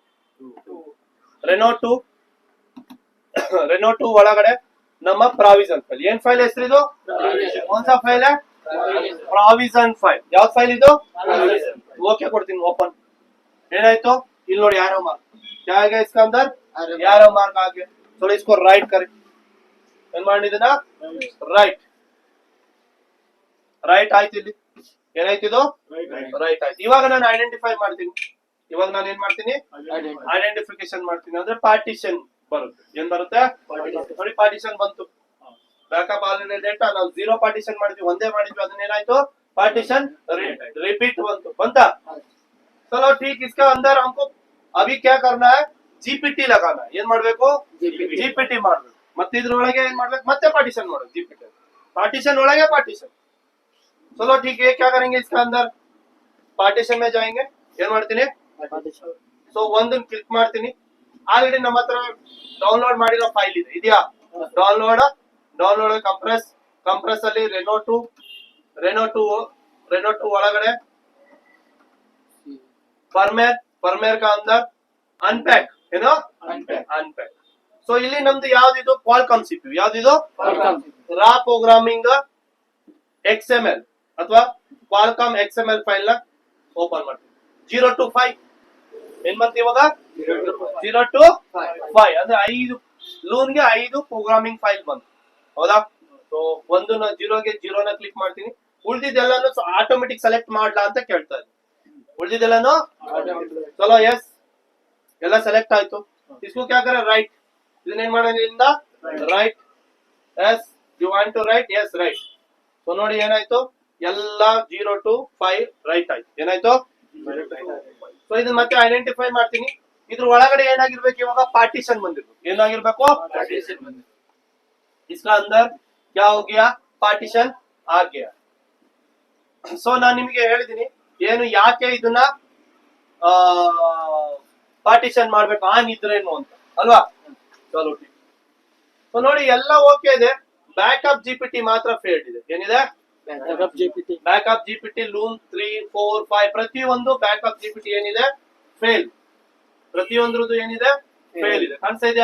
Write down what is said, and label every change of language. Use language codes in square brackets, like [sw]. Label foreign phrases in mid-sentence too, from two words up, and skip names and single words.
[kn] 2 ಒಳಗಡೆ ನಮ್ಮ ಪ್ರಾವಿಷನ್ ಫೈಲ್ ಏನ್ ಫೈಲ್ ಹೆಸರಿದು ಒಂದ್ಸ ಫೈಲ್ ಪ್ರಾವಿಷನ್ ಫೈಲ್ ಯಾವ ಫೈಲ್ ಇದು ಓಕೆ ಕೊಡ್ತೀನಿ ಓಪನ್ ಏನಾಯ್ತು ಇಲ್ಲಿ ನೋಡಿ ಯಾರೋ ಮಾರ್ಕ್ [hi] क्या है इसका अंदर यारो मार्क आ गया थोड़ा इसको राइट करें [kn] ಏನ್ ಮಾಡಿದನ ರೈಟ್ ಆಯ್ತು ಇಲ್ಲಿ ಏನಾಯ್ತು ಇದು ರೈಟ್ ಆಯ್ತು ಇವಾಗ ನಾನು ಐಡೆಂಟಿಫೈ ಮಾಡ್ತೀನಿ ಇವಾಗ ನಾನು ಏನ್ ಮಾಡ್ತೀನಿ ಐಡೆಂಟಿಫಿಕೇಶನ್ ಮಾಡ್ತೀನಿ ಅಂದ್ರೆ ಪಾರ್ಟಿಷನ್ ಬರುತ್ತೆ ಏನ್ ಬರುತ್ತೆ ನೋಡಿ ಪಾರ್ಟಿಷನ್ ಬಂತು ಬ್ಯಾಕಪ್ ಆಲ್ರೆಡಿ ಡೇಟಾ ನಾವು 0 ಪಾರ್ಟಿಷನ್ ಮಾಡಿದ್ವಿ ಒಂದೇ ಮಾಡಿದ್ವಿ ಅದನ್ನ ಏನಾಯ್ತು ಪಾर्टीशन [hi] रिपीट बनता। चलो ठीक, इसका अंदर हमको अभी क्या करना है, जीपीटी लगाना है। [kn] ಏನ್ ಮಾಡಬೇಕು, जीपीटी ಮಾಡಬೇಕು। ಮತ್ತೆ ಇದರೊಳಗೆ ಏನು ಮಾಡಬೇಕು, ಮತ್ತೆ ಪಾರ್ಟಿಷನ್ ಮಾಡಬೇಕು। जीपीटी पार्टीशन ಒಳಗೆ पार्टीशन। [hi] चलो ठीक है, क्या करेंगे इसका अंदर पार्टीशन में जाएंगे। [kn] ಏನು ಮಾಡ್ತೀನಿ, सो ಒಂದನ್ನು ಕ್ಲಿಕ್ ಮಾಡ್ತೀನಿ। ಆಲ್ರೆಡಿ ನಮ್ಮ ಹತ್ರ ಡೌನ್ಲೋಡ್ ಮಾಡಿರೋ ಫೈಲ್ ಇದೆ, ಇದೆಯಾ? ಡೌನ್ಲೋಡ್ ಕಂಪ್ರೆಸ್ ಅಲ್ಲಿ ರೆನೋ 2 ಒಳಗಡೆ ಫರ್ಮೇರ್ [hi] का अंदर अनपैक [kn] ಏನೋ अनपैक। सो ಇಲ್ಲಿ ನಮ್ದು ಯಾವ್ದಿದು, ಕ್ವಾಲ್ಕಾಮ್ ಸಿಪಿಯು ಯಾವ್ದಿದು, ರಾ ಪ್ರೋಗ್ರಾಮಿಂಗ್ XML ಅಥವಾ ಕ್ವಾಲ್ಕಾಮ್ XML ಫೈಲ್ ನ ಓಪನ್ ಮಾಡ್ತೀವಿ। 0 to 5 ಏನ್ ಮಾಡ್ತೀವಿ ಇವಾಗ, 0 to 5 ಅಂದ್ರೆ 5 ಲೂನ್ ಗೆ 5 ಪ್ರೋಗ್ರಾಮಿಂಗ್ ಫೈಲ್ ಬಂತು, ಹೌದಾ? ಸೊ ಒಂದನ್ನ 0 ಗೆ 0 ನ ಕ್ಲಿಕ್ ಮಾಡ್ತೀನಿ, ಉಳಿದಿದ್ದೆಲ್ಲಾನು ಆಟೋಮೆಟಿಕ್ ಸೆಲೆಕ್ಟ್ ಮಾಡ್ಲಾ ಅಂತ ಕೇಳ್ತಾ ಇದೆ। ಉಳಿದಿದ್ದೆಲ್ಲಾನು ಚಲೋ ಎಸ್ ಎಲ್ಲ ಸೆಲೆಕ್ಟ್ ಆಯ್ತು। [hi] इसको क्या करें, राइट। [kn] ಇದನ್ನೇನ್ ಮಾಡೋದ್ರಿಂದ ರೈಟ್, [en] yes you want to write, yes write. [kn] ಸೊ ನೋಡಿ ಏನಾಯ್ತು, ಎಲ್ಲ 0 to 5 ರೈಟ್ ಆಯ್ತು, ಏನಾಯ್ತು। ಸೊ ಇದನ್ನ ಮತ್ತೆ ಐಡೆಂಟಿಫೈ ಮಾಡ್ತೀನಿ, ಇದ್ರ ಒಳಗಡೆ ಏನಾಗಿರ್ಬೇಕು ಇವಾಗ, ಪಾರ್ಟಿಷನ್ ಬಂದಿರ್ಬೇಕು। ಏನಾಗಿರ್ಬೇಕು, ಪಾರ್ಟಿಷನ್ ಬಂದಿರ್ಬೇಕು। [hi] इसका अंदर क्या हो गया, पार्टीशन आ गया। [kn] सो ನಾನು ನಿಮಗೆ ಹೇಳಿದೀನಿ ಏನು ಯಾಕೆ ಇದನ್ನ ಪಾರ್ಟಿಷನ್ ಮಾಡ್ಬೇಕು ಆನ್ ಇದ್ರೇನು ಅಂತ, ಅಲ್ವಾ? [hi] चलो ठीक। [kn] ಸೊ ನೋಡಿ ಎಲ್ಲ ಓಕೆ ಇದೆ, ಬ್ಯಾಕಪ್ ಜಿಪಿಟಿ ಮಾತ್ರ ಫೇಲ್ಡ್ ಇದೆ। ಏನಿದೆ, ಬ್ಯಾಕಪ್ ಜಿಪಿಟಿ ಲೂನ್ 3, 4, 5 ಪ್ರತಿಯೊಂದು ಬ್ಯಾಕಪ್ ಜಿಪಿಟಿ ಏನಿದೆ ಫೇಲ್, ಪ್ರತಿಯೊಂದ್ರದ್ದು ಏನಿದೆ ಫೇಲ್ ಇದೆ, ಕಾಣಿಸ್ತಾ ಇದೆಯಾ?